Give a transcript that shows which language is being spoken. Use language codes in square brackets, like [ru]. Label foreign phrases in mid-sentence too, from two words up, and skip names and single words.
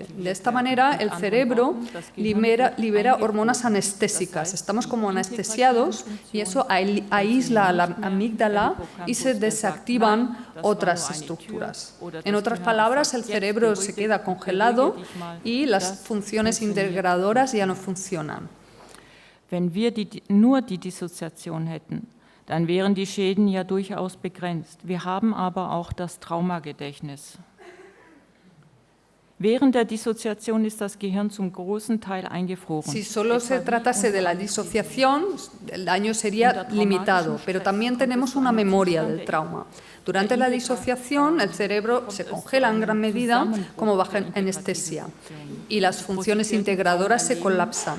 [es] De esta manera, el cerebro libera hormonas anestésicas. Estamos como anestesiados y eso aísla a la amígdala y se desactivan otras estructuras. En otras palabras, el cerebro se queda congelado y las funciones integradoras ya no funcionan. [de] Wenn wir nur die Dissoziation hätten, dann wären die Schäden ja durchaus begrenzt. Wir haben aber auch das Traumagedächtnis. Während der Dissoziation ist das Gehirn zum großen Teil eingefroren. [es] Si solo se tratase de la disociación, el daño sería limitado, pero también tenemos una memoria del trauma. Durante la disociación, el cerebro se congela en gran medida como bajo anestesia y las funciones integradoras se colapsan.